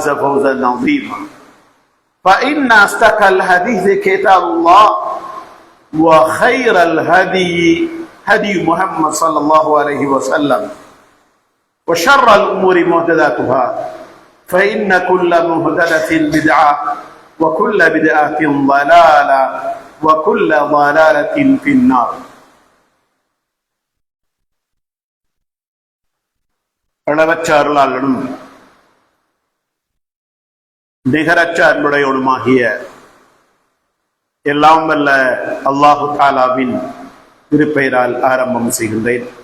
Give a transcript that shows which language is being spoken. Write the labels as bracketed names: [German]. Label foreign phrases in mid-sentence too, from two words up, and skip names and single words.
[Arabic] فوزا عظيما فإن أصدق الحديث كتاب الله وخير الهدي هدي محمد صلى الله عليه وسلم وشر الأمور محدثاتها فإن كل محدثة بدعة وكل بدعة ضلالة وكل ضلالة في النار. [Tamil] அளவற்ற அருளாளனும் நிகரற்ற அன்புடையோடுமாகிய எல்லாம் வல்ல அல்லாஹு தாலாவின் திருப்பெயரால் ஆரம்பம் செய்கின்றேன்.